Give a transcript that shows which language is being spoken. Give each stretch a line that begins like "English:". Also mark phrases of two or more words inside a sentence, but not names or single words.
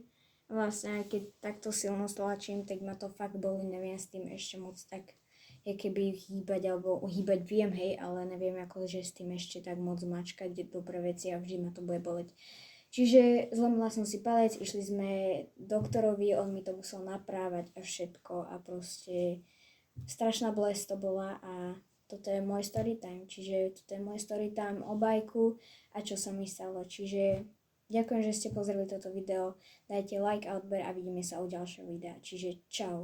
Slovak: Vlastne keď takto silno stlačím, tak ma to fakt boli, neviem s tým ešte moc tak keby hýbať, alebo hýbať viem, hej, ale neviem ako, že s tým ešte tak moc mačkať dobré veci a vždy ma to bude boleť. Čiže zlomila som si palec, išli sme doktorovi, on mi to musel naprávať a všetko a proste strašná bolesť to bola a toto je môj
English: story time,
Slovak: čiže toto je môj
English: story time
Slovak: o bajku a čo sa mi stalo, čiže ďakujem, že ste pozreli toto video, dajte like a odber a vidíme sa u ďalšieho videa, čiže čau.